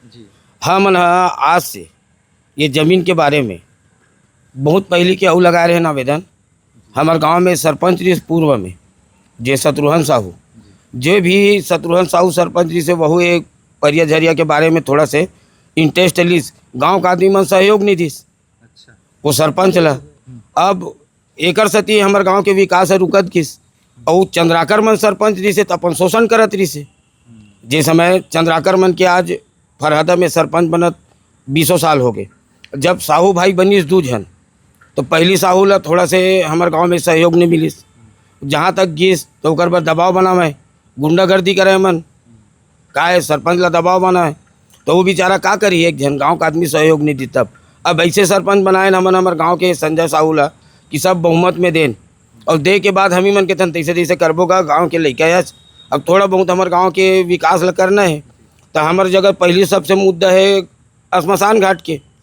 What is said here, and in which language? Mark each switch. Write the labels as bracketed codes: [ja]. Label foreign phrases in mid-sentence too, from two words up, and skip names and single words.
[hne] हम आज से ये ज़मीन के बारे में बहुत पहले के अऊ लगा रहे हैं आवेदन। हमारे गांव में सरपंच जी पूर्व में जे शत्रुघ्न साहू, जो भी शत्रुघ्न साहू सरपंच जी से वह एक परिया झरिया के बारे में थोड़ा से इंटरेस्ट लीस, गांव का आदमी मन सहयोग नहीं दिस। अच्छा वो सरपंच ला अब एकर सती हमारे गांव के विकास है रुकत किस, और चंद्राकर मन सरपंच जी से तो अपन शोषण करत रही से। जे समय चंद्राकर मन के आज फरहदा में सरपंच बनत 20 साल हो गए। जब साहू भाई बनीस 2 जन, तो पहली साहू ला थोड़ा से हमारे गांव में सहयोग नहीं मिलिस, जहाँ तक गिस तो ओकर पर दबाव बनावे, गुंडागर्दी करे मन, का है सरपंच ला दबाव बनाए, तो वो बेचारा का करी, एक जन गांव का आदमी सहयोग नहीं दी। तब अब ऐसे सरपंच बनाए ना मन हमारे गांव के संजय साहू ला कि सब बहुमत में देन, और दे के बाद हम ही मन के तन तैसे तैसे करबो का गाँव के लैके आज अब थोड़ा बहुत हमारे गांव के विकास ला करना है। तो हमारे जगह पहली सबसे मुद्दा है श्मशान घाट के।